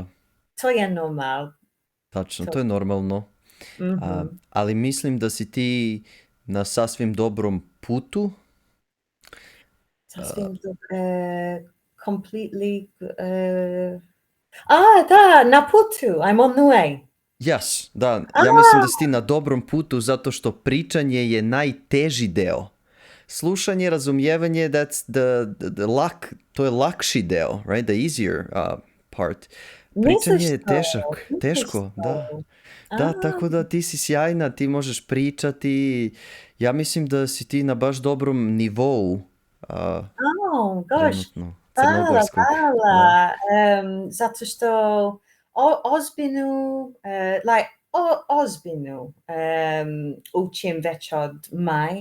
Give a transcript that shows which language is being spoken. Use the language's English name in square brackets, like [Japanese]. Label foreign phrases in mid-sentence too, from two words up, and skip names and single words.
[Serbian] To je normalno. Tačno, to je normalno. Ali mislim da si ti na sasvim dobrom putu. [English] Completely. [Serbian] Da, na putu. [English] I'm on the way. Yes, [Serbian] da. Ja mislim da si ti na dobrom putu zato što pričanje je najteži deo. Slušanje, razumijevanje, to je lakši deo, [English] right? The easier part. [Serbian] Pričanje je teško, da. Da, tako da ti si sjajna, ti možeš pričati. Ja mislim da si ti na baš dobrom nivou. Gosh. Hvala. Zato što ozbiljnu učim već od maja.